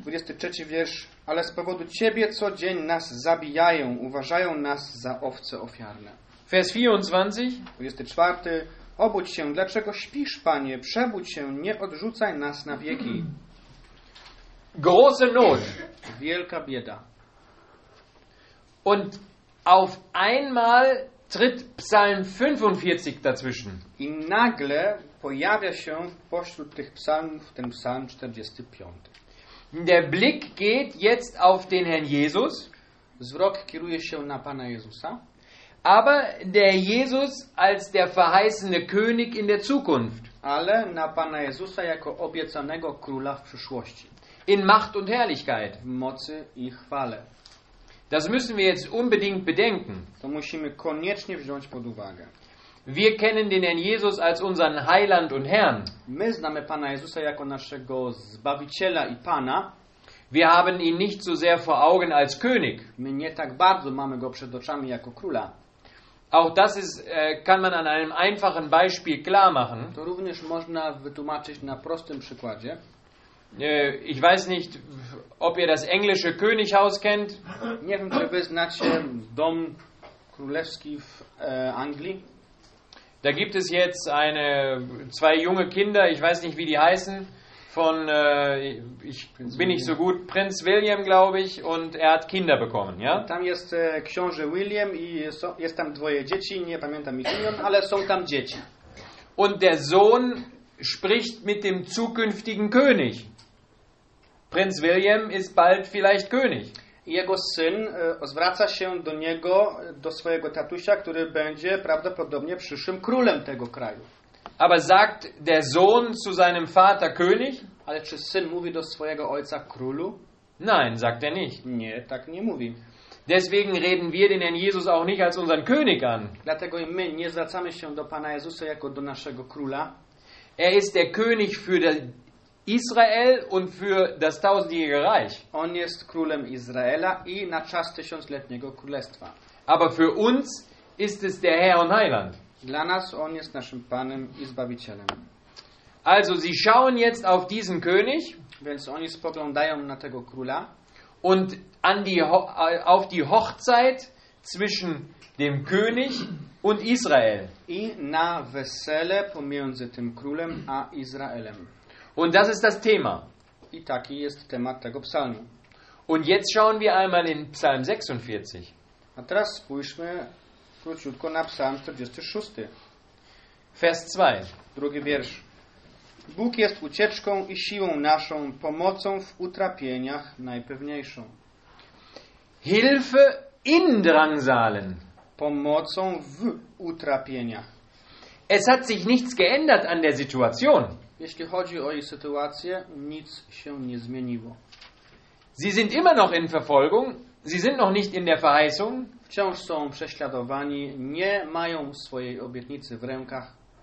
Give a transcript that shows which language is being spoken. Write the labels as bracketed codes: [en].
[pl] 23 wiersz. Ale z powodu Ciebie co dzień nas zabijają, uważają nas za owce ofiarne. [de] Vers 24. 24. [pl] Obudź się, dlaczego śpisz, Panie? Przebudź się, nie odrzucaj nas na wieki. [de] Große Not. [pl] Wielka bieda. [de] Und auf einmal tritt Psalm 45 dazwischen. [pl] I nagle pojawia się pośród tych psalmów ten psalm 45. [de] Der Blick geht jetzt auf den Herrn Jesus. [pl] Wzrok kieruje się na Pana Jezusa. [de] Aber der Jesus als der verheißene König in der Zukunft. [pl] Ale na Pana Jezusa jako obiecanego króla w przyszłości. [de] In Macht und Herrlichkeit. [pl] W mocy i chwale. [de] Das müssen wir jetzt unbedingt bedenken. [pl] To musimy koniecznie wziąć pod uwagę. [de] Wir kennen den Herrn Jesus als unseren Heiland und Herrn. [pl] My znamy Pana Jezusa jako naszego Zbawiciela i Pana. [de] Wir haben ihn nicht so sehr vor Augen als König. [pl] My nie tak bardzo mamy go przed oczami jako króla. [de] Auch das ist, kann man an einem einfachen Beispiel klar machen. [pl] To również można wytłumaczyć na prostym przykładzie. [de] Ich weiß nicht, ob ihr das englische Könighaus kennt. [pl] Nie wiem, czy wy znacie dom królewski w Anglii. [de] Da gibt es jetzt eine zwei junge Kinder, ich weiß nicht, wie die heißen, von ich Prinz bin nicht so gut, Prinz William, glaube ich, und er hat Kinder bekommen, ja? [pl] Tam jest książę William i jest tam dwoje dzieci, nie pamiętam ich imion, ale są tam dzieci. [de] Und der Sohn spricht mit dem zukünftigen König. Prinz William ist bald vielleicht König. [pl] Jego syn zwraca się do niego, do swojego tatusia, który będzie prawdopodobnie przyszłym królem tego kraju. [de] Aber sagt der Sohn zu seinem Vater König? [pl] Ale czy syn mówi do swojego ojca królu? [de] Nein, sagt er nicht. [pl] Nie, tak nie mówi. [de] Deswegen reden wir den Herrn Jesus auch nicht als unseren König an. [pl] Dlatego my nie zwracamy się do Pana Jezusa jako do naszego króla. [de] Er ist der König für den Israel und für das tausendjährige Reich. [pl] On jest królem Izraela i na czas tysiącletniego królestwa. [de] Aber für uns ist es der Herr und Heiland. [pl] Dla nas on jest naszym Panem i Zbawicielem. [de] Also sie schauen jetzt auf diesen König, [pl] więc oni spoglądają na tego króla [de] und an die auf die Hochzeit zwischen dem König und Israel. [pl] I na wesele pomiędzy tym królem a Izraelem. [de] Und das ist das Thema. [pl] I taki jest temat tego psalmu. [de] Und jetzt schauen wir einmal in Psalm 46. [pl] A teraz spójrzmy króciutko na Psalm 46. [de] Vers 2. [pl] Drugi wiersz. Bóg jest ucieczką i siłą naszą, pomocą w utrapieniach najpewniejszą. [de] Hilfe in Drangsalen. [pl] Pomocą w utrapieniach. [de] Es hat sich nichts geändert an der Situation. [pl] Jeśli chodzi o jej sytuację, nic się nie zmieniło. [de] Sie sind immer noch in Verfolgung, sie sind noch nicht in der Verheißung. [pl] Wciąż są prześladowani, nie mają swojej obietnicy w rękach.